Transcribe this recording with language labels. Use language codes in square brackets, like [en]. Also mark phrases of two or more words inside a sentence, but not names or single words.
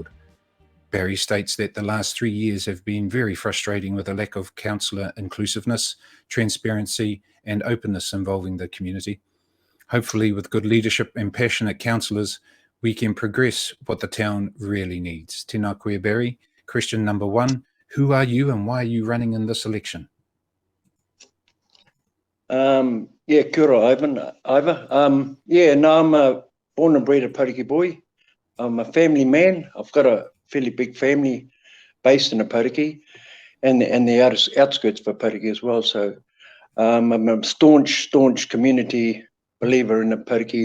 [en] Barry states that the last 3 years have been very frustrating with a lack of councillor inclusiveness, transparency and openness involving the community. Hopefully, with good leadership and passionate councillors, we can progress what the town really needs. [mi] Tēnā koe, Barry. [en] Question number 1, who are you and why are you running in this election? [mi] Kia ora, Ivor. [en] I'm a born and bred Ōpōtiki boy. I'm a family man. I've got a fairly big family based in Ōpōtiki and the outskirts of Ōpōtiki as well. So I'm a staunch community believer in Ōpōtiki.